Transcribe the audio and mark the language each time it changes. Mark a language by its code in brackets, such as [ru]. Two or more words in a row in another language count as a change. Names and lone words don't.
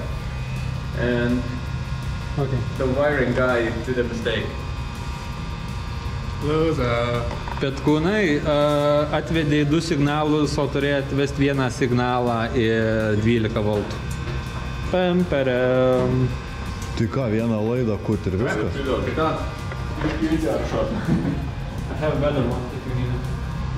[en] And the wiring guy did a mistake. [lt] Petkūnai atvedė 2 signalus, o turėjo atvesti 1 signalą į 12 voltų. Tai ką, vieną laidą kut ir viskas? [en] I have a better one if you need it.